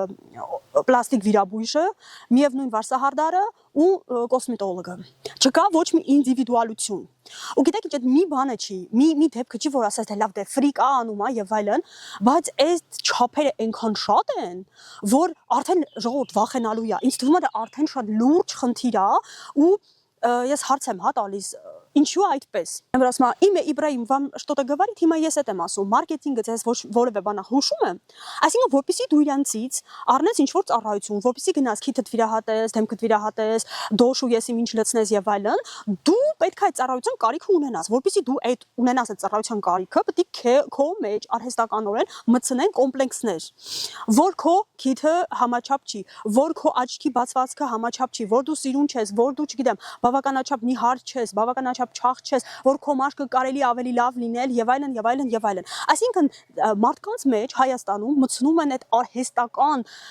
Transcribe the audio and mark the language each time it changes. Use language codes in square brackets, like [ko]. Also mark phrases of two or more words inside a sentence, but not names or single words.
[hy] պլաստիկ վիրաբույժը, միևնույն վարսահարդարը ու կոսմետոլոգը։ Չկա ոչ մի ինդիվիդուալություն։ Ու գիտեք, ինչ այդ մի բանը չի, մի դեպքը չի, որ ասես թե լավ դե ֆրիկ է անում, եւ այլն, բայց այդ չափերը այնքան շատ են, որ արդեն ժողովուրդ վախենալու է։ Ինձ թվում է դա արդեն շատ լուրջ խնդիր է ու ես հարց եմ հա տալիս ինչու այդպես։ Եմ ասում իմя [ru] Ибрahим, вам что-то говорит? [hy] Հիմա ես այդ եմ ասում, մարքեթինգը ձեզ որևէ բան հուշում է։ Այսինքն որպեսզի դու իրանցից առնես ինչ-որ ծառայություն, որպեսզի գնաս քիթդ վիրահատես, դեմքդ վիրահատես, դոշ ու եսի ինչ լցնես եւ այլն, դու պետք է այդ ծառայության կարիք ունենաս, որպեսզի դու այդ ունենաս այդ ծառայության կարիքը, պետք է քո մեջ արհեստականորեն մտցնեն կոմպլեքսներ, որ քո քիթը համաչափ չի, որ քո աչքի բացվածքը համաչափ չի, որ դու սիրուն չես, որ դու չգիտեմ, բավականաչափ նիհար չես, բավականաչափ չաղ չես, որ քո մաշկը կարելի ավելի լավ լինել եւ այլն եւ այլն եւ այլն։ Այսինքն մարդկանց մեջ Հայաստանում մտցնում են այդ արհեստական